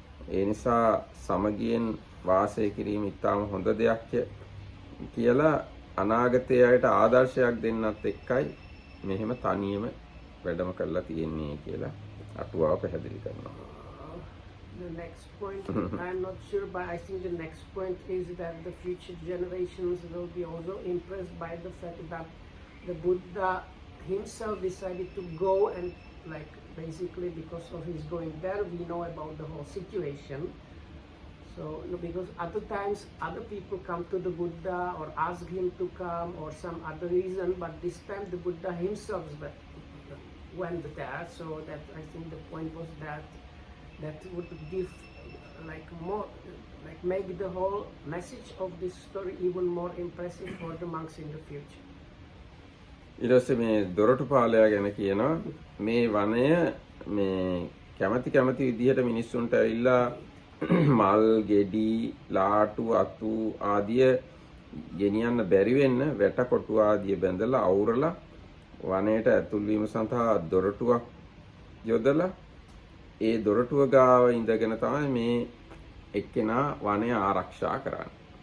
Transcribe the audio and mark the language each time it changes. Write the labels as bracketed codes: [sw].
[si] ඒ නිසා සමගියෙන් වාසය කිරීම ඉතාම හොඳ දෙයක් කියලා අනාගතයේ අයට ආදර්ශයක් දෙන්නත් එක්කයි මෙහෙම තනියම වැඩම කරලා තියෙන්නේ කියලා අටුවාව පැහැදිලි කරනවා. [en] The next point, I'm not sure, but I think the next point is that the future generations will be also impressed by the fact that the Buddha himself decided to go, and like basically because of his going there, we know about the whole situation. So because other times other people come to the Buddha or ask him to come or some other reason, but this time the Buddha himself went there. So that I think the point was that would give like more, like make the whole message of this story even more impressive for the monks in the future. [si] ඊට පස්සේ මේ දොරටුපාලයා ගැන කියනවා මේ වනය මේ කැමති විදිහට මිනිස්සුන්ට ඇවිල්ලා මල් ගෙඩි ලාටු අතු ආදිය ගෙනියන්න බැරි වෙන්න වැට කොටු ආදිය බැඳලා අවුරලා වනයේට ඇතුල් වීම සඳහා දොරටුවක් යොදලා ඒ දොරටුව ගාව ඉඳගෙන තමයි මේ එක්කෙනා වනය ආරක්ෂා කරන්නේ.